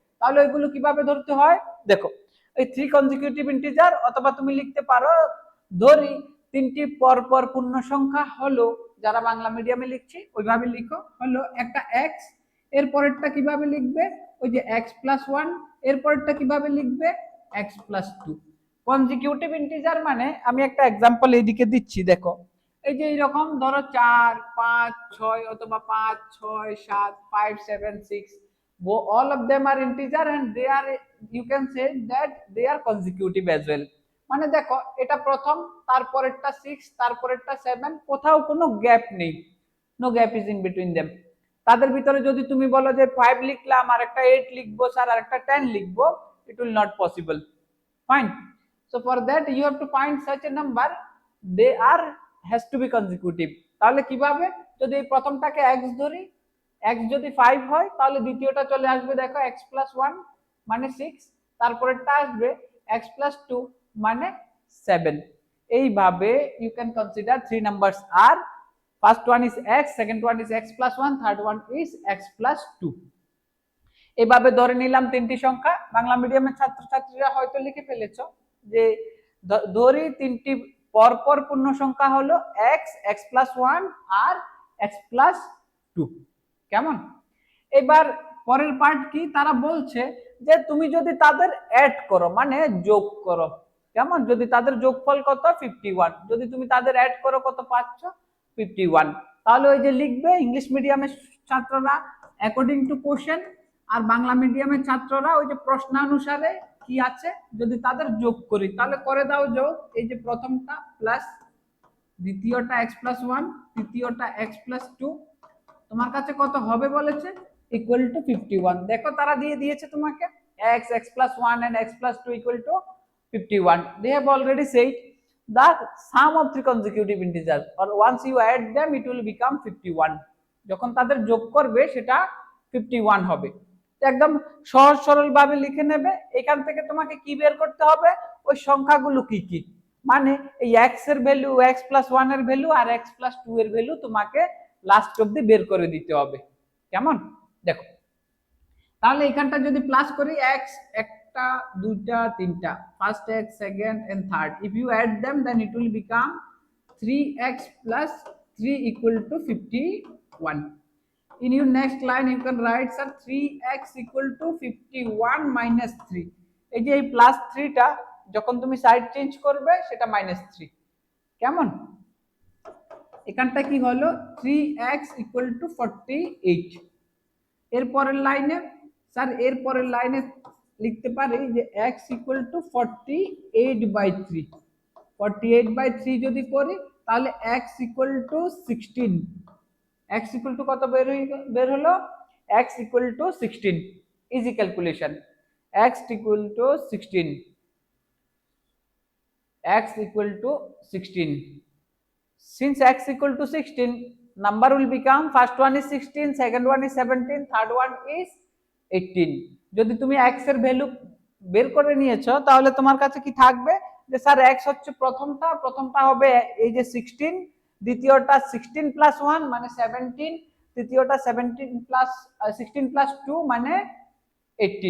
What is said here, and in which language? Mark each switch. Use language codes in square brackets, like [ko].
[bn] তাহলে ওইগুলো কিভাবে ধরতে হয় দেখো, এই 3 কনজিকিউটিভ ইন্টিজার, অথবা তুমি লিখতে পারো ধরি তিনটি পর পর পূর্ণ সংখ্যা হলো, যারা বাংলা মিডিয়ামে লিখছি ওইভাবে লিখো, হলো একটা x, এর পরেরটা কিভাবে লিখবে ওই যে x+1, এর পরেরটা কিভাবে লিখবে x+2। কনজিকিউটিভ ইন্টিজার মানে আমি একটা एग्जांपल এইদিকে দিচ্ছি, দেখো এই যে এরকম ধরো 4 5 6 অথবা 5 6 7 5 7 6, वो all of them are integer and they are, you can say that they are consecutive as well। মানে দেখো এটা প্রথম, তারপরেরটা 6, তারপরেরটা 7, কোথাও কোনো গ্যাপ নেই, no gap is in between them. তাদের ভিতরে যদি তুমি বলো যে 5 লিখলাম আর একটা 8 লিখবো স্যার আর একটা 10 লিখবো, it will not possible, fine। [en] so for that you have to find such a number, they are has to be consecutive। [bn] তাহলে কিভাবে, যদি এই প্রথমটাকে x ধরি, x যদি 5 হয় তাহলে দ্বিতীয়টা চলে আসবে দেখো x+1 মানে 6, তারপরেরটা আসবে x+2 মানে 7। [en] এইভাবে you can consider 3 numbers are, first one is x, second one is x+1, third one is x+2। [bn] এভাবে ধরে নিলাম তিনটি সংখ্যা। বাংলা মিডিয়ামের ছাত্রছাত্রীরা হয়তো লিখে ফেলেছো যে ধরি তিনটি পরপর পূর্ণ সংখ্যা হলো x, x+1 আর x+2। কেমন? এবার পরের পার্ট কি, তারা বলছে যে তুমি যদি তাদের অ্যাড করো মানে যোগ করো, কেমন, যদি তাদের যোগফল কত 51, যদি তুমি তাদের অ্যাড করো কত পাচ্ছ 51, তাহলে ওই যে লিখবে ইংলিশ মিডিয়ামের ছাত্ররা অ্যাকর্ডিং টু কোশ্চেন, আর বাংলা মিডিয়ামের ছাত্ররা ওই যে প্রশ্নানুসারে কি আছে যদি তাদের যোগ করি, তাহলে করে দাও যোগ, এই যে প্রথমটা প্লাস দ্বিতীয়টা x+1, তৃতীয়টা x+2, তোমার কাছে কত হবে বলেছে ইকুয়াল টু 51। দেখো তারা দিয়ে দিয়েছে তোমাকে x, x+1 and x+2 equal to 51। [en] they have already said the sum of 3 consecutive integers or once you add them it will become 51। [bn] যখন তাদের যোগ করবে সেটা 51 হবে। একদম সহজ সরল ভাবে লিখে নেবে। এখান থেকে তোমাকে কি বের করতে হবে, ওই সংখ্যাগুলো কি কি, মানে এই x এর ভ্যালু, x+1 এর ভ্যালু আর x+2 এর ভ্যালু তোমাকে লাস্ট অবধি বের করে দিতে হবে। কেমন? [en] দেখো তাহলে এখানটা যদি প্লাস করি x, একটা দুইটা তিনটা, first x, second and third, if you add them then it will become 3x plus 3 equal to 51। in your next line you can write sir 3x equal to 51 minus 3। [bn] এই যে এই plus 3 টা যখন তুমি side change করবে সেটা -3। কেমন? এখানটা কি হলো 3x equal to 48। এর পরের লাইনে স্যার এর পরের লাইনে লিখতে পারি যে x ইকুয়াল টু 48/3। 48/3 যদি করি তাহলে x equal to 16। x equal to কত বের হলো? x equal to 16। Easy calculation. [en] x equal to 16, x equal to 16. Since x equal to 16, number will become first one is 16, second one is 17, third one is 18. [bn] যদি তুমি x এর value বের করে নিয়েছো তাহলে তোমার কাছে কি থাকবে যে স্যার x হচ্ছে প্রথমটা হবে এই যে 16, দ্বিতীয়টা 16 প্লাস 1 মানে 17, তৃতীয়টা 17 প্লাস 16 প্লাস 2 মানে 18।